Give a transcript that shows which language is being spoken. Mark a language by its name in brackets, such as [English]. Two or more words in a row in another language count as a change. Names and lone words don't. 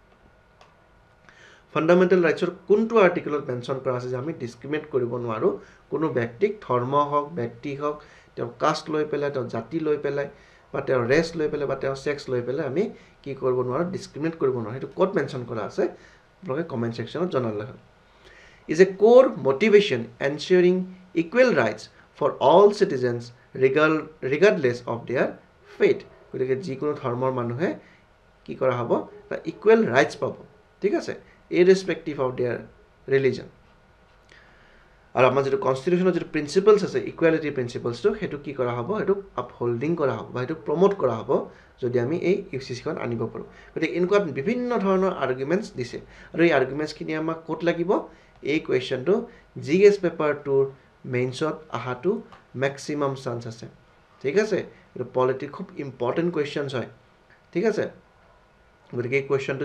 [English] fundamental rightsৰ [Assamese] কোনটো আৰ্টিকলত মেনশ্যন কৰা আছে যে আমি ডিছক্ৰিমিনেট কৰিব নোৱাৰোঁ কোনো ব্যক্তিক ধৰ্ম হওক ব্যক্তি হওক তেওঁ কাষ্ট লৈ পেলাই তেওঁ জাতি লৈ পেলাই বা তেওঁৰ ৰেছ লৈ পেলাই বা তেওঁৰ ছেক্স লৈ পেলাই আমি কি কৰিব নোৱাৰোঁ ডিছক্ৰিমিনেট কৰিব নোৱাৰোঁ সেইটো ক'ত মেনশ্যন কৰা আছে আপোনালোকে [English] comment sectionত [Assamese] জনালে হ'ল [English] is a core motivation ensuring equal rights for all citizens regardless of their faith [Assamese] গতিকে যিকোনো ধৰ্মৰ মানুহে কি কৰা হ'ব এটা [English] equal rights [Assamese] পাব ঠিক আছে [English] irrespective of their religion [Assamese] আৰু আমাৰ যিটো কনষ্টিটিউশ্যনৰ যিটো প্ৰিন্সিপলছ আছে [English] equality principlesটো [Assamese] সেইটো কি কৰা হ'ব সেইটো আপহোল্ডিং কৰা হ'ব বা সেইটো প্ৰমোট কৰা হ'ব যদি আমি এই UCCখন আনিব পাৰোঁ গতিকে এনেকুৱা বিভিন্ন ধৰণৰ আৰ্গুমেণ্টছ দিছে আৰু এই আৰ্গুমেণ্টছখিনি আমাক ক'ত লাগিব এই কুৱেশ্যনটো GS পেপাৰটোৰ মেইনছত অহাটো [English] maximum chance [Assamese] আছে ঠিক আছে এইটো পলিটিক্স খুব [English] important questions [Assamese] হয় ঠিক আছে গতিকে এই কুৱেশ্যনটো